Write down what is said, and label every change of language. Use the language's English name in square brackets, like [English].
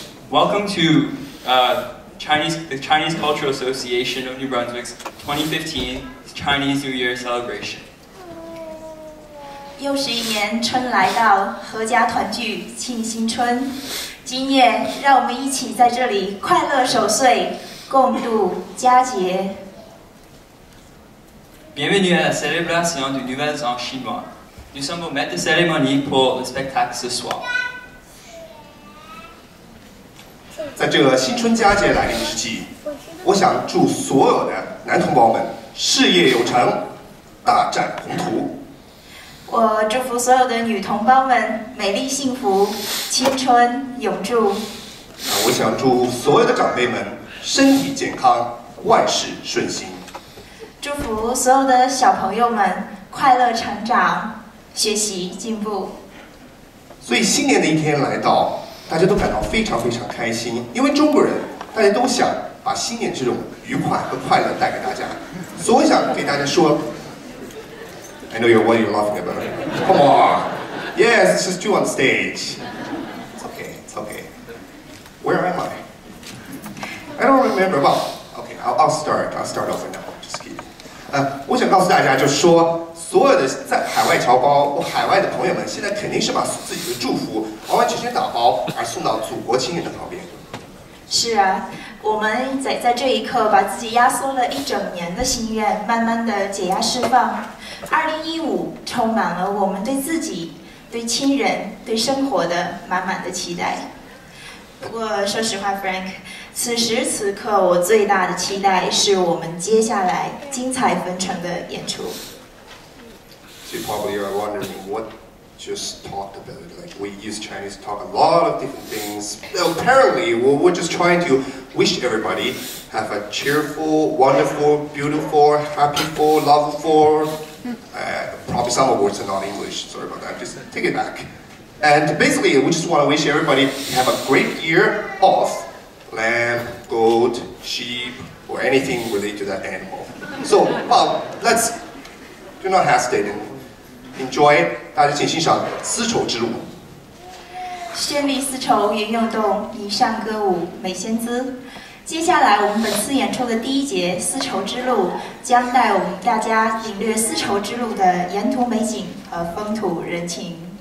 [English] welcome to the Chinese Cultural Association of New Brunswick's 2015 Chinese New Year celebration. [Chinese] 又是一年春来到，阖家团聚庆新春。今夜，让我们一起在这里快乐守岁，共度佳节。 [French] Bienvenue à la célébration du Nouvel An chinois. Nous sommes au maître de cérémonie pour le spectacle ce soir. [Chinese] 在这新春佳节来临之际，我想祝所有的男同胞们事业有成，大展宏图。我祝福所有的女同胞们美丽幸福，青春永驻。我想祝所有的长辈们身体健康，万事顺心。祝福所有的小朋友们快乐成长，学习进步。所以新年的一天来到，大家都感到非常非常开心，因为中国人大家都想把新年这种愉快和快乐带给大家。所以我想给大家说 ， [English] I know what you're laughing about. Come on, yes, it's just you on stage. It's okay, it's okay. Where am I? I don't remember. Well, okay, I'll start over now. Just kidding. [Chinese] 我想告诉大家，就是说，所有的在海外侨胞或海外的朋友们，现在肯定是把自己的祝福完完全全打包，而送到祖国亲人的旁边。是啊，我们在这一刻，把自己压缩了一整年的心愿，慢慢的解压释放。 2015充满了我们对自己、对亲人、对生活的满满的期待。不过说实话 ，Frank， 此时此刻我最大的期待是我们接下来精彩纷呈的演出。 [English] So you probably are wondering what just talked about. Like we use Chinese to talk a lot of different things. Apparently, we're just trying to wish everybody have a cheerful, wonderful, beautiful, happyful, loveful. Probably some of the words are not English. Sorry about that. Just take it back. And basically, we just want to wish everybody to have a great year of lamb, goat, sheep, or anything related to that animal. So, well, let's do not hesitate and enjoy. [Chinese] 大家请欣赏丝绸之路。绚丽丝绸云涌动，霓裳歌舞美仙姿。接下来，我们本次演出的第一节《丝绸之路》将带我们大家领略丝绸之路的沿途美景和风土人情。